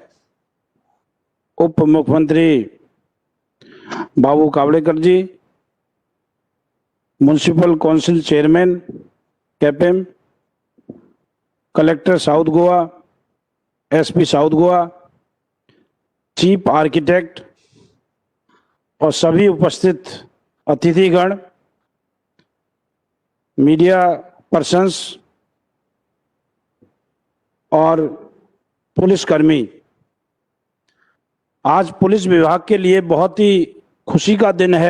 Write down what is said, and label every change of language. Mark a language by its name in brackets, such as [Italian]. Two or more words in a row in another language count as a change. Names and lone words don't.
[Hindi] उप मुख्यमंत्री बाबू कावड़ेकर जी, [English] municipal council chairman [Hindi] कैपेम, [English] Collector South Goa, SP South Goa, chief architect [Hindi] और सभी उपस्थित अतिथिगण, [English] media persons [Hindi] और पुलिसकर्मी, आज पुलिस विभाग के लिए बहुत ही खुशी का दिन है।